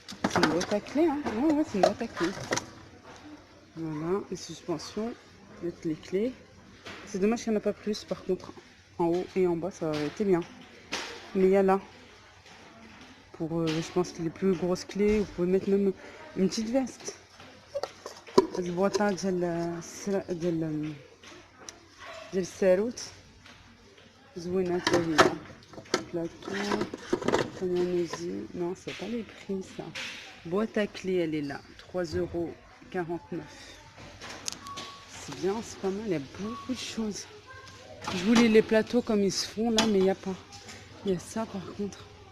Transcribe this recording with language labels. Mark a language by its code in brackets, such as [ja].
[fr] C'est une boîte à clé, hein. Ouais, c'est une boîte à clé. Voilà, les suspensions, mettre les clés. C'est dommage qu'il n'y en a pas plus, par contre, en haut et en bas, ça aurait été bien. Mais il y a là. Pour, je pense que les plus grosses clés, vous pouvez mettre même une petite veste. [ar] البواطة ديال الساروت زوينة حتى هي. [fr] Plateau, non, c'est pas les prix ça. Boîte à clé, elle est là, 3,49 €. C'est bien, c'est pas mal, il y a beaucoup de choses. Je voulais les plateaux comme ils se font là, mais il n'y a pas. Il y a ça par contre.